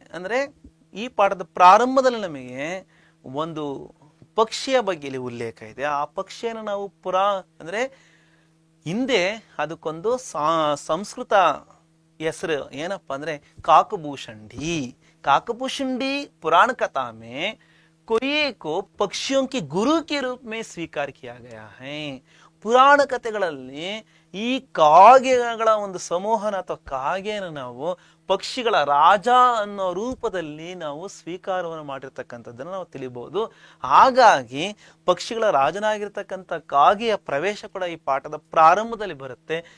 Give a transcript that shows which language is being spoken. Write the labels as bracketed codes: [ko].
[kn] ಅಂದ್ರೆ ಈ ಪಾಠದ ಪ್ರಾರಂಭದಲ್ಲಿ ನಮಗೆ ಒಂದು ಪಕ್ಷಿಯ ಬಗ್ಗೆ ಇಲ್ಲಿ ಉಲ್ಲೇಖ ಇದೆ. ಆ ಪಕ್ಷಿಯನ್ನು ನಾವು ಅಂದ್ರೆ ಹಿಂದೆ ಅದಕ್ಕೊಂದು ಸಂಸ್ಕೃತ ಹೆಸರು ಏನಪ್ಪಾ ಅಂದ್ರೆ काकभूषुंडी. [hi] काकभूषुंडी पुराण कथा में कोये को पक्षियों के गुरु के रूप में स्वीकार किया गया है. [kn] ಪುರಾಣ ಕಥೆಗಳಲ್ಲಿ ಈ ಕಾಗೆಗಳ ಒಂದು ಸಮೂಹನ ಅಥವಾ ಕಾಗೆಯನ್ನು ನಾವು ಪಕ್ಷಿಗಳ ರಾಜ ಅನ್ನೋ ರೂಪದಲ್ಲಿ ನಾವು ಸ್ವೀಕಾರವನ್ನು ಮಾಡಿರ್ತಕ್ಕಂಥದ್ದನ್ನು ನಾವು ತಿಳಿಬಹುದು. ಹಾಗಾಗಿ ಪಕ್ಷಿಗಳ ರಾಜನಾಗಿರ್ತಕ್ಕಂಥ ಕಾಗೆಯ ಪ್ರವೇಶ ಕೂಡ ಈ ಪಾಠದ ಪ್ರಾರಂಭದಲ್ಲಿ ಬರುತ್ತೆ.